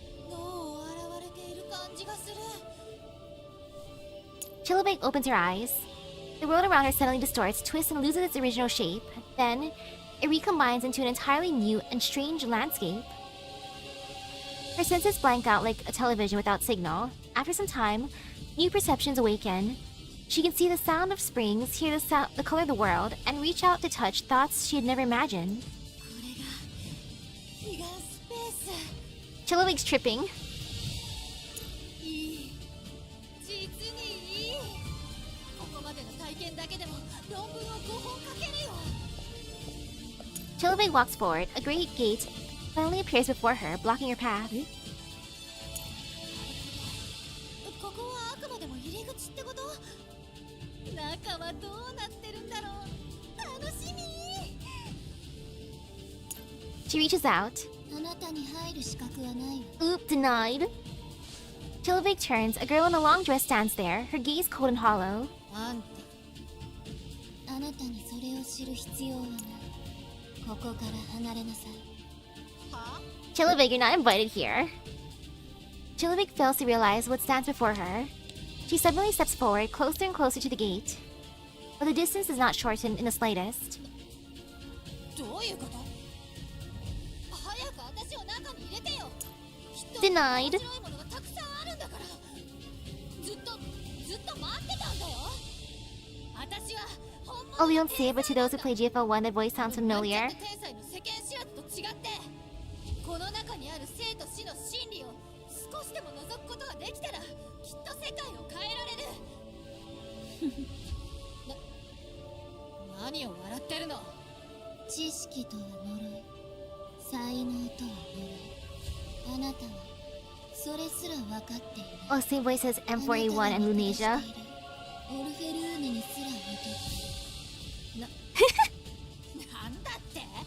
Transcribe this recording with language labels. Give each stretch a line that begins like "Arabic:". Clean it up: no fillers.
Japanese: 脳を洗われている感じがする。
English: Chilibeg opens her eyes. The world around her suddenly distorts, twists, and loses its original shape. Then, it recombines into an entirely new and strange landscape. Her senses blank out like a television without signal. After some time, new perceptions awaken. She can see the sound of springs, hear the color of the world, and reach out to touch thoughts she had never imagined.
Japanese: これが彼岸スペース。
English: Chilibeg's tripping.
Japanese: いい。実にいい。ここまでの体験だけでも論文を5本書けるよ。
English: Chilibeg walks forward. A great gate finally appears before her, blocking her path.
Japanese: ここはあくまでも入り口ってこと？中はどうなってるんだろう。楽しみ。
English: She reaches out.
Japanese: あなたに入る資格はないわ。
English: Oop, denied. Chilibeg turns. A girl in a long dress stands there, her gaze cold and hollow.
Japanese: あんて、あなたにそれを知る必要はない。ここから離れなさい。は？
English: Chilibeg, you're not invited here. Chilibeg fails to realize what stands before her. She suddenly steps forward, closer and closer to the gate. But the distance does not shorten in the slightest.
Japanese: どういうこと？早く私を中に入れてよ。
English: Denied.
Japanese: 面白いものがたくさんずっと待ってたんだよ。私は本
English: Oh,
Japanese: 物
English: we
Japanese: の
English: don't see it, but to those who play GFL1, that voice sounds familiar.
Japanese: 天才の世間知らずと違って、この中にある生と死の真理を少しでも覗くことができたら、きっと世界を変えられる。何を笑ってるの？知識とは呪い、才能とは呪い。あなたはそれすら分かっている。
English: Oh, same voice as M4A1 and Lunasia.
Japanese: オルフェルーネにすら劣っている。なんだって？